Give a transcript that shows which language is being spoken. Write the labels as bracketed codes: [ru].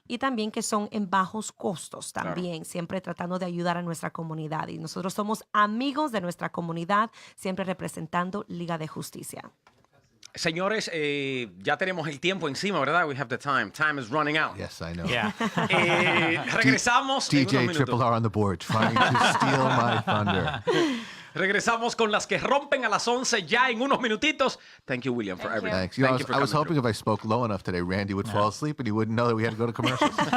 [es] Y también que son en bajos costos también, siempre tratando de ayudar a nuestra comunidad. Y nosotros somos amigos de nuestra comunidad, siempre representando Liga de Justicia. Señores, ya tenemos el tiempo encima, ¿verdad? [en] We have the time. Time is running out. Yes, I know. Yeah. [es] Regresamos en unos DJ minutos. [en] Triple R on the board, trying to steal my thunder. [es] Regresamos con las que rompen a las 11 ya en unos minutitos. [en] Thank you, William, for everything. Thanks. Thank you for I was coming hoping if I spoke low enough today, Randy would fall asleep and he wouldn't know that we had to go to commercials.